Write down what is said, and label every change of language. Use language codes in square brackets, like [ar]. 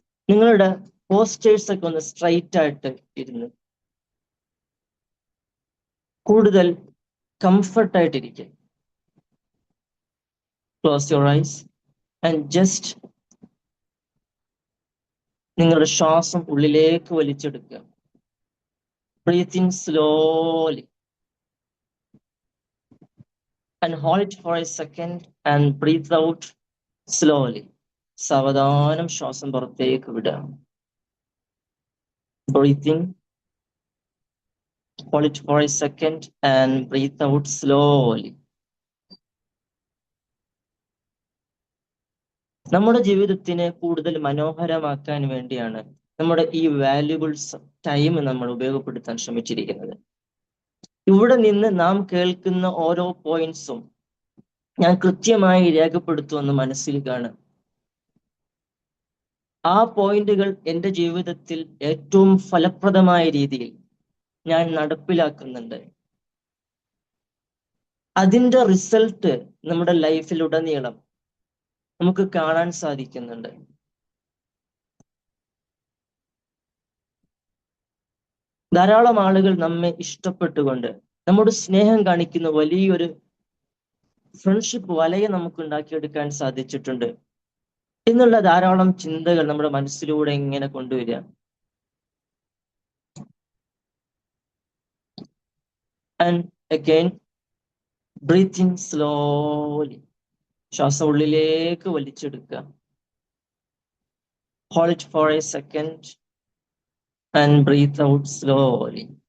[ml] നിങ്ങളുടെ പോസ്റ്റേഴ്സ് ഒക്കെ ഒന്ന് സ്ട്രൈറ്റ് ആയിട്ട് ഇരുന്ന് കൂടുതൽ കംഫർട്ടായിട്ടിരിക്കുക. [en] close your eyes and just [ml] നിങ്ങളുടെ ശ്വാസം ഉള്ളിലേക്ക് വലിച്ചെടുക്കുക. [en] Breathe in slowly and hold it for a second and breathe out slowly. [ml] സാവധാനം ശ്വാസം പുറത്തേക്ക് വിടുക. [en] Breathing, hold it for a second and breathe out slowly. [ml] നമ്മുടെ ജീവിതത്തിനെ കൂടുതൽ മനോഹരമാക്കാൻ വേണ്ടിയാണ് നമ്മുടെ ഈ വാല്യുബിൾ ടൈം നമ്മൾ ഉപയോഗപ്പെടുത്താൻ ശ്രമിച്ചിരിക്കുന്നത്. ഇവിടെ നിന്ന് നാം കേൾക്കുന്ന ഓരോ പോയിന്റ്സും ഞാൻ കൃത്യമായി രേഖപ്പെടുത്തുമെന്ന് മനസ്സിൽ കാണും. ആ പോയിന്റുകൾ എൻ്റെ ജീവിതത്തിൽ ഏറ്റവും ഫലപ്രദമായ രീതിയിൽ ഞാൻ നടപ്പിലാക്കുന്നുണ്ട്. അതിൻ്റെ റിസൾട്ട് നമ്മുടെ ലൈഫിലുടനീളം നമുക്ക് കാണാൻ സാധിക്കുന്നുണ്ട്. ധാരാളം ആളുകൾ നമ്മെ ഇഷ്ടപ്പെട്ടുകൊണ്ട് നമ്മുടെ സ്നേഹം കാണിക്കുന്ന വലിയൊരു ഫ്രണ്ട്ഷിപ്പ് വലയെ നമുക്ക് ഉണ്ടാക്കിയെടുക്കാൻ സാധിച്ചിട്ടുണ്ട് എന്നുള്ള ധാരാളം ചിന്തകൾ നമ്മുടെ മനസ്സിലൂടെ ഇങ്ങനെ കൊണ്ടുവരിക. [en] And again, breathing slowly. [ml] ശ്വാസം ഉള്ളിലേക്ക് വലിച്ചെടുക്കുക. [en] Hold it for a second and breathe out slowly.